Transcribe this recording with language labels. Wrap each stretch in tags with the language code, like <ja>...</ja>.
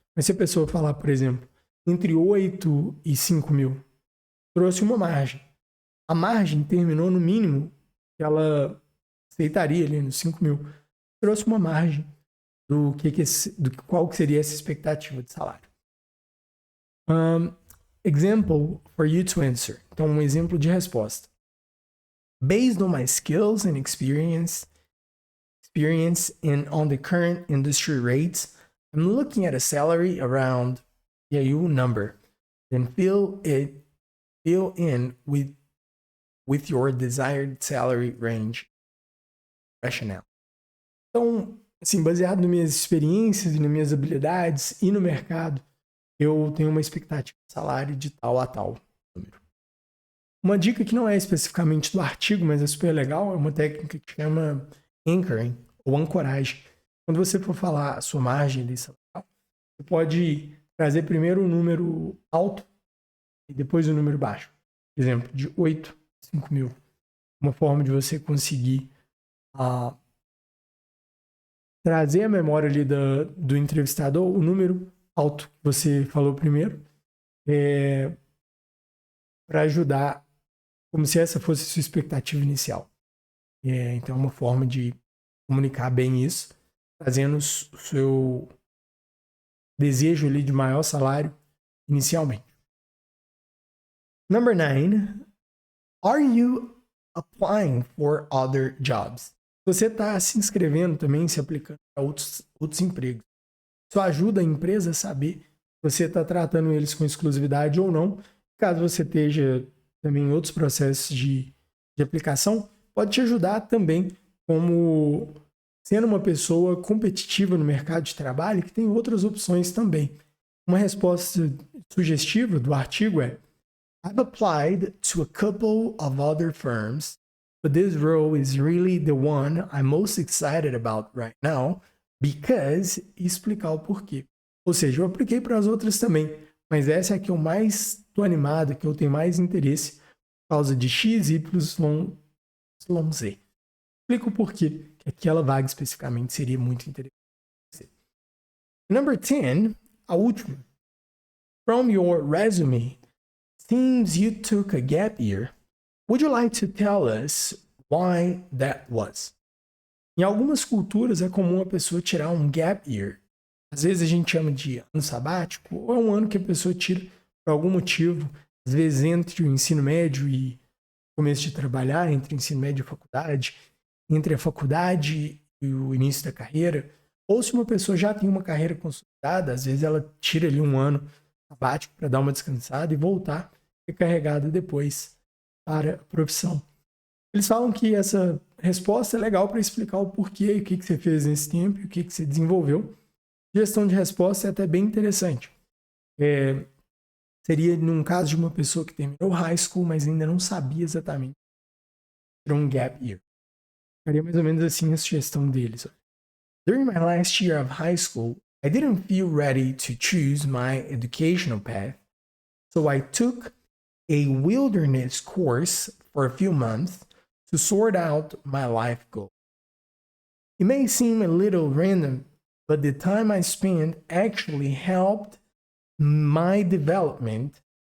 <pt>Mas se a pessoa falar, por exemplo, entre 8 e 5 mil, trouxe uma margem. A margem terminou no mínimo que ela aceitaria ali nos 5 mil. Trouxe uma margem do qual que seria essa expectativa de salário.</pt> <en>Example for you to answer.</en> <pt>Então, um exemplo de resposta.</pt> <en>Based on my skills and experience and on the current industry rates, I'm looking at a salary around number. Then fill in with your desired salary range rationale.</en> <pt>Então, assim, baseado nas minhas experiências e nas minhas habilidades e no mercado, eu tenho uma expectativa de salário de tal a tal número. Uma dica que não é especificamente do artigo, mas é super legal, é uma técnica que chama anchoring, ou ancoragem. Quando você for falar a sua margem de salário, você pode trazer primeiro o número alto e depois o número baixo. Por exemplo, de 8 a 5 mil. Uma forma de você conseguir trazer a memória ali do entrevistador, o número alto que você falou primeiro, para ajudar, como se essa fosse a sua expectativa inicial. Então, é uma forma de comunicar bem isso, trazendo o seu desejo ali de maior salário inicialmente.</pt> <en>Number 9. Are you applying for other jobs?</en> <pt>Você está se inscrevendo também, se aplicando para outros empregos. Isso ajuda a empresa a saber se você está tratando eles com exclusividade ou não. Caso você esteja também em outros processos de aplicação, pode te ajudar também como sendo uma pessoa competitiva no mercado de trabalho que tem outras opções também. Uma resposta sugestiva do artigo é:</pt> <en>I've applied to a couple of other firms, but this role is really the one I'm most excited about right now because...</en> <pt>E explicar o porquê. Ou seja, eu apliquei para as outras também, mas essa é a que eu mais estou animado, que eu tenho mais interesse por causa de X, Y, Z. Explico o porquê que aquela vaga especificamente seria muito interessante.</pt> <en>Number 10,</en> <pt>a última.</pt> <en>From your resume, seems you took a gap year. Would you like to tell us why that was?</en> <pt>Em algumas culturas é comum a pessoa tirar um gap year. Às vezes a gente chama de ano sabático, ou é um ano que a pessoa tira por algum motivo, às vezes entre o ensino médio e o começo de trabalhar, entre o ensino médio e a faculdade, entre a faculdade e o início da carreira, ou se uma pessoa já tem uma carreira consolidada, às vezes ela tira ali um ano sabático para dar uma descansada e voltar recarregada depois para a profissão. Eles falam que essa resposta é legal para explicar o porquê, o que você fez nesse tempo e o que você desenvolveu. Gestão de resposta é até bem interessante. Seria num caso de uma pessoa que terminou high school, mas ainda não sabia exatamente tirou um gap year. Ficaria mais ou menos assim a sugestão deles.</pt> <en>During my last year of high school, I didn't feel ready to choose my educational path, so I took a wilderness course for a few months to sort out my life goals. It may seem a little random, but the time I spent actually helped my development.</en>